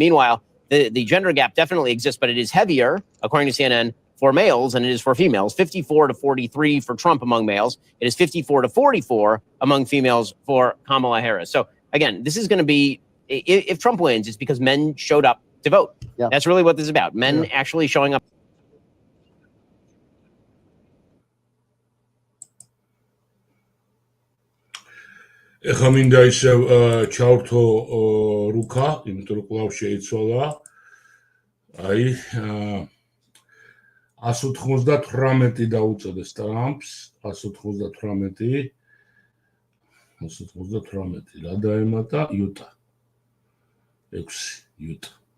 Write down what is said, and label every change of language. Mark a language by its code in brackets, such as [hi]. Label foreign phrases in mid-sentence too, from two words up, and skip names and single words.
[en] Meanwhile, the gender gap definitely exists, but it is heavier, according to CNN, for males than it is for females. 54 to 43 for Trump among males. It is 54 to 44 among females for Kamala Harris. So again, this is going to be, if Trump wins, it's because men showed up to vote. Yeah. That's really what this is about. Men actually showing up. [ka] ეხლა მინდა ისევ ჩავრთო რუკა, იმიტომ რომ კვლავ შეიცვალა. აი 198 დაუწოდეს ტრამპს, 198 რა დაემატა იუტა 6 იუტა